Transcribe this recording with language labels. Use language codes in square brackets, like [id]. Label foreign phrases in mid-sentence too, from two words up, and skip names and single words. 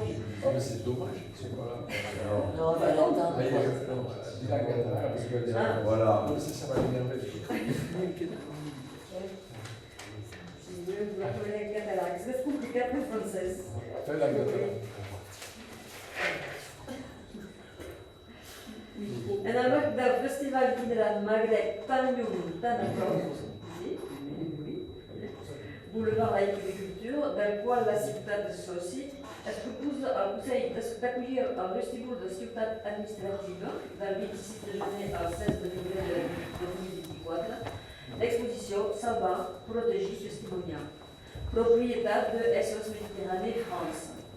[fr] Ah, mais c'est dommage, c'est pas là. Non, on va l'entendre. Dis la catalane, parce que Voilà. non, ça va m'énerver. La collègue catalane, est-ce que c'est compliqué en français? Fais la catalane. [ca] En el marc del Festival Itinerant Magreb tan lluny, tan a prop, Boulevard de l'Agriculture, del qual la ciutat és soci, es proposa al Consell d'acollir al vestíbul de ciutat administrativa del 26 de gener al 16 de febrer de 2024 l'exposition Salvar, protegir, testimoniar, propietat de SOS Méditerranée France.